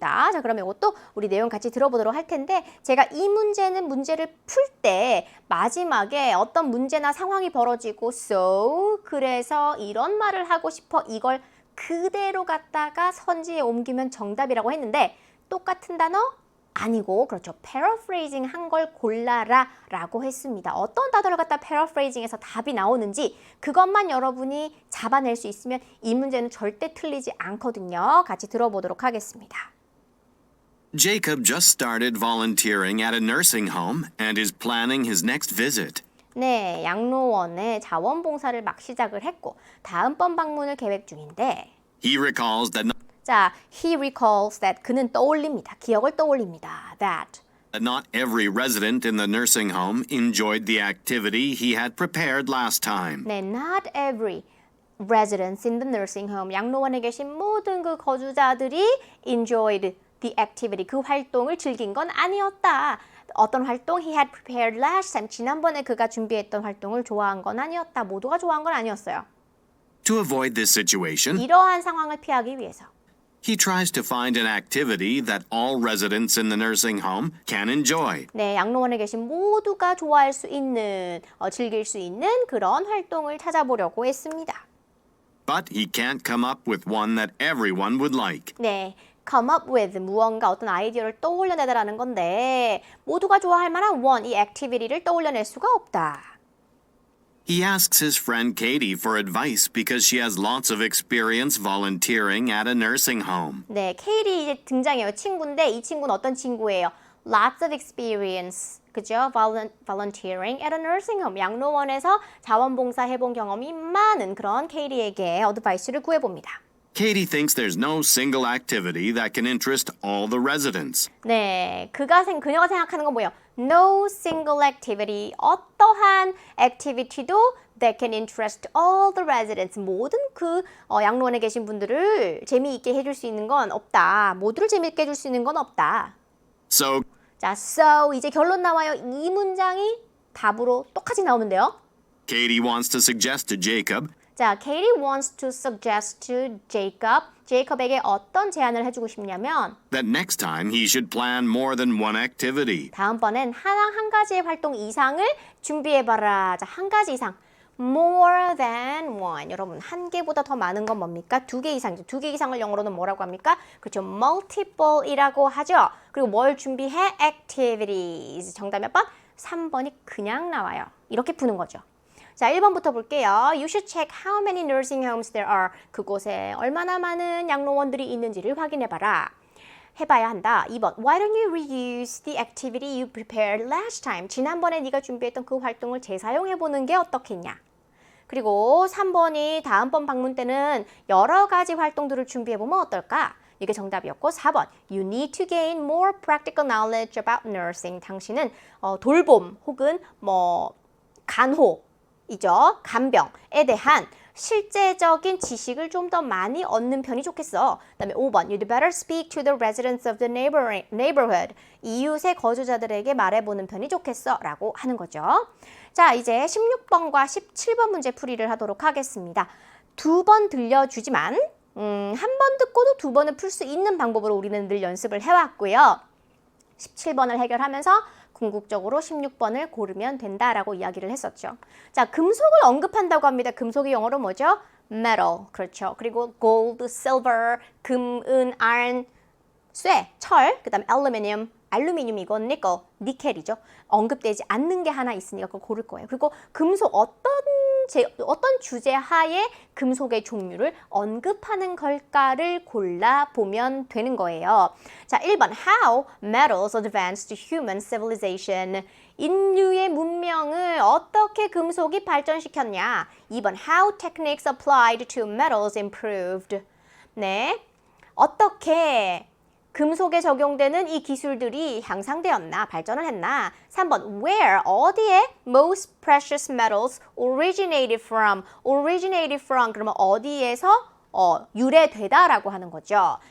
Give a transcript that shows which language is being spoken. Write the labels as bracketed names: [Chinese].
[Korean] 자, 그러면 이것도 우리 내용 같이 들어보도록 할 텐데 제가 이 문제를 풀 때 마지막에 어떤 문제나 상황이 벌어지고 so 그래서 이런 말을 하고 싶어 이걸 그대로 갖다가 선지에 옮기면 정답이라고 했는데 똑같은 단어? 아니고 그렇죠. paraphrasing 한 걸 골라라 라고 했습니다. 어떤 단어를 갖다 paraphrasing해서 답이 나오는지 그것만 여러분이 잡아낼 수 있으면 이 문제는 절대 틀리지 않거든요. 같이 들어보도록 하겠습니다. [English] Jacob just started volunteering at a nursing home and is planning his next visit. [Korean] 네, 양로원에 자원봉사를 막 시작을 했고 다음번 방문을 계획 중인데 [English] He recalls that [Korean] 자, [English] he recalls that [Korean] 그는 떠올립니다. 기억을 떠올립니다. That [English] not every resident in the nursing home enjoyed the activity he had prepared last time. [Korean] 네, [English] not every residents in the nursing home [Korean] 양로원에 계신 모든 그 거주자들이 [English] enjoyed the activity [Korean] 그 활동을 즐긴 건 아니었다. 어떤 활동 [English] he had prepared last time [Korean] 지난번에 그가 준비했던 활동을 좋아한 건 아니었다. 모두가 좋아한 건 아니었어요. [English] To avoid this situation, [Korean] 이러한 상황을 피하기 위해서 [English] he tries to find an activity that all residents in the nursing home can enjoy. [Korean] 네, 양로원에 계신 모두가 좋아할 수 있는, 즐길 수 있는 그런 활동을 찾아보려고 했습니다. [English] But he can't come up with one that everyone would like. [Korean] 네, [English] come up with [Korean] 무언가 어떤 아이디어를 떠올려내다라는 건데 모두가 좋아할 만한 one, 이 액티비티를 떠올려낼 수가 없다. [English] He asks his friend Katie for advice because she has lots of experience volunteering at a nursing home. [Korean] 네, 케이리 이제 등장해요. 친구인데 이 친구는 어떤 친구예요? [English] Lots of experience, [Korean] 그죠? [English] Volunteering at a nursing home. [Korean] 양로원에서 자원봉사 해본 경험이 많은 그런 케이리에게 어드바이스를 구해봅니다. [English] Katie thinks there's no single activity that can interest all the residents. [Korean] 네, 그녀가 생각하는 건 뭐예요? [English] No single activity, [Korean] 어떠한 [English] activity도 that can interest all the residents. [Korean] 모든 그 양로원에 계신 분들을 재미있게 해줄 수 있는 건 없다. 모두를 재미있게 해줄 수 있는 건 없다. [English] So, [Korean] 자, so 이제 결론 나와요. 이 문장이 답으로 똑같이 나오면 돼요. [English] Katie wants to suggest to Jacob 자, Katie wants to suggest to Jacob. [Korean] 제이콥에게 어떤 제안을 해주고 싶냐면 [English] that next time he should plan more than one activity. [Korean] 다음번엔 한 가지의 활동 이상을 준비해봐라. 자, 한 가지 이상. [English] More than one. [Korean] 여러분, 한 개보다 더 많은 건 뭡니까? 두 개 이상이죠. 두 개 이상을 영어로는 뭐라고 합니까? 그렇죠. multiple이라고 하죠. 그리고 뭘 준비해? activities. 정답 몇 번? 3번이 그냥 나와요. 이렇게 푸는 거죠. 자, 1번부터 볼게요. [English] You should check how many nursing homes there are. [Korean] 그곳에 얼마나 많은 양로원들이 있는지를 확인해봐라. 해봐야 한다. 2번. [English] Why don't you reuse the activity you prepared last time? [Korean] 지난번에 네가 준비했던 그 활동을 재사용해보는 게 어떻겠냐? 그리고 3번이 다음번 방문 때는 여러 가지 활동들을 준비해보면 어떨까? 이게 정답이었고 4번. [English] You need to gain more practical knowledge about nursing. [Korean] 당신은 돌봄 혹은 간호 이죠. 간병에 대한 실제적인 지식을 좀 더 많이 얻는 편이 좋겠어. 그다음에 5번. [English] You'd better speak to the residents of the neighborhood. [Korean] 이웃의 거주자들에게 말해보는 편이 좋겠어. 라고 하는 거죠. 자, 이제 16번과 17번 문제 풀이를 하도록 하겠습니다. 2번 들려주지만 한 번 듣고도 2번을 풀 수 있는 방법으로 우리는 늘 연습을 해왔고요. 17번을 해결하면서 궁극적으로 16번을 고르면 된다라고 이야기를 했었죠. 자, 금속을 언급한다고 합니다. 금속이 영어로 뭐죠? metal. 그렇죠. 그리고 gold, silver, 금, 은, iron, 쇠, 철, 그 다음에 aluminium, 알루미늄 이건 니켈이죠. 언급되지 않는 게 하나 있으니까 그걸 고를 거예요. 그리고 금속 어떤 어떤 주제 하에 금속의 종류를 언급하는 걸까를 골라보면 되는 거예요. [English] 자, 1번 How metals advanced human civilization. [Korean] 인류의 문명을 어떻게 금속이 발전시켰냐. [English] 2번 How techniques applied to metals improved. [Korean] 네, 어떻게 금속에 적용되는 이 기술들이 향상되었나, 발전을 했나. [English] 3번, where, [Korean] 어디에 [English] most precious metals originated from. originated from, [Korean] 그러면 어디에서 유래되다라고 하는 거죠.